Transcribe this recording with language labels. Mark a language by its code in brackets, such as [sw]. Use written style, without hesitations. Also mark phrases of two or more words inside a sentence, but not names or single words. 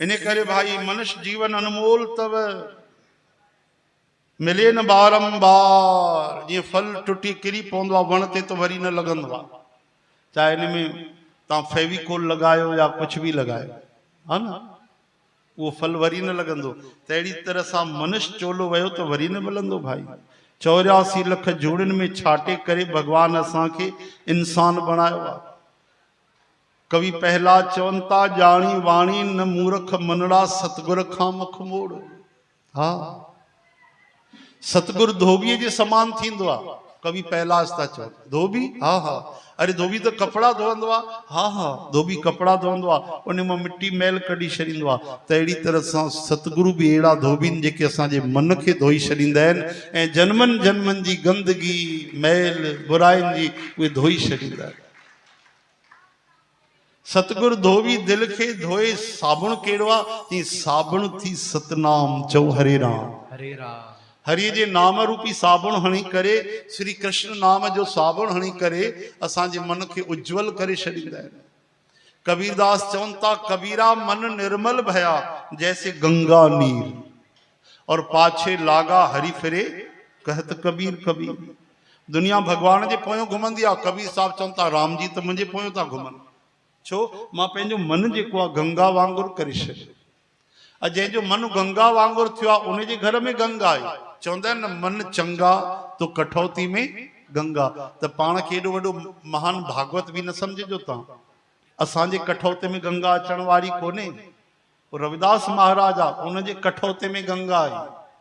[sd] इन करे भाई [hi] मनुष्य जीवन अनमोल तव, मिले न बारंबार। [sd] जी फल टुटी किरी पवंदो आहे वण ते तो वरी न लॻंदो आहे, चाहे इन में तव्हां फेविकोल लगायो या कुछ भी लगायो है ना, वो फल वरी न लॻंदो। त अहिड़ी तरह सां मनुष्य चोलो वयो तो वरी न मिलंदो भाई। 84 लख जोड़िन में छाटे करे भगवान असांखे इंसान बणायो आहे। कवि पहला चवन था, जानी वाणी न मूर्ख मनड़ा सतगुर खां मुख मोड़। हाँ, सतगुरु धोबीअ जे समान थींदो आहे। कवि पहलाज था चवन, धोबी हा हा, अरे धोबी तो कपड़ा धोअंदो आहे, हा हा धोबी कपड़ा धोअंदो आहे, उन मां मिट्टी मैल कढी छॾींदो आहे। त अहिड़ी तरह सां सतगुरु बि अहिड़ा धोबीन जेके असांजे मन खे धोई छॾींदा आहिनि ऐं जन्मनि जन्मनि जी गंदगी मैल बुराइनि जी उहे धोई छॾींदा आहिनि। सतगुरु धोबी दिल खे धोए साबुण कहिड़ो आहे, चई साबुण थी सतनाम चओ हरे राम। हरे राम। हरि जे नाम रूपी साबुण हणी करे, श्री कृष्ण नाम जो साबुण हणी करे असांजे मन खे उज्जवल करे छॾींदा आहिनि। कबीरदास चवन था, [hi] कबीरा मन निर्मल भया जैसे गंगा नीर, और पाछे लागा हरि फिरे कहत कबीर कबीर। [sd] दुनिया भगवान जे पोयों घुमंदी आहे, कबीर साहब चवन था राम जी त मुंहिंजे पोयों था घुमनि। छो, मां पंहिंजो मन जेको आहे गंगा वांगुरु करे छॾियो। जंहिंजो मन गंगा वांगुरु थियो आहे उनजे घर में गंगा आहे। चवंदा आहिनि न, [hi] मन चंगा तो कठौती में गंगा। [sd] त पाण खे एॾो वॾो महान भागवत बि न सम्झिजो तव्हां। असांजे कठौते में गंगा अचण वारी कोन्हे, रविदास महाराज आहे, उनजे कठौते में गंगा आहे।